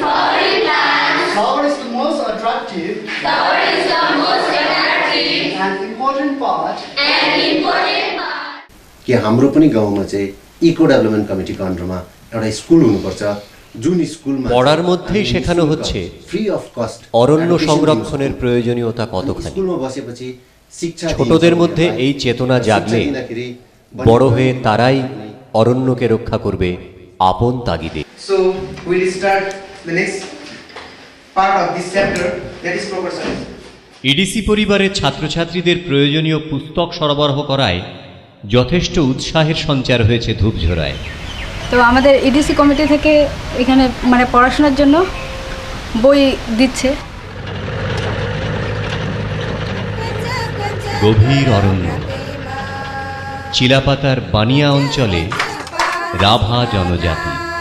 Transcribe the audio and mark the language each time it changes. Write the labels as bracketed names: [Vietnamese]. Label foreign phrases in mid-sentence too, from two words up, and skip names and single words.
[Nepali] कि हाम्रो पनि गाउँमा चाहिँ इको डेभलपमेन्ट कमिटीको अन्डरमा एउटा स्कुल हुनुपर्छ, जुन स्कुलमा [Bangla] পড়ার মধ্যেই শেখানো হচ্ছে [English] free of cost [Bangla] অরণ্য সংরক্ষণের প্রয়োজনীয়তা কতখানি। [Nepali] स्कुलमा बसेपछि शिक्षा [Bangla] ছোটদের মধ্যে এই চেতনা জাগলে বড় হয়ে তারাই অরণ্যকে রক্ষা করবে আপন তাগিদে। [English] So we'll start the next part of this chapter, that is proper science. [Bangla] ইডিসি পরিবারের ছাত্রছাত্রীদের প্রয়োজনীয় পুস্তক সরবরাহ করায় যথেষ্ট উৎসাহের সঞ্চার হয়েছে ধূপঝোড়ায়। তো আমাদের ইডিসি কমিটি থেকে এখানে মানে পড়াশোনার জন্য বই দিচ্ছে। গভীর অরণ্য, চিলাপাতার বানিয়া অঞ্চলে রাভা জনজাতি।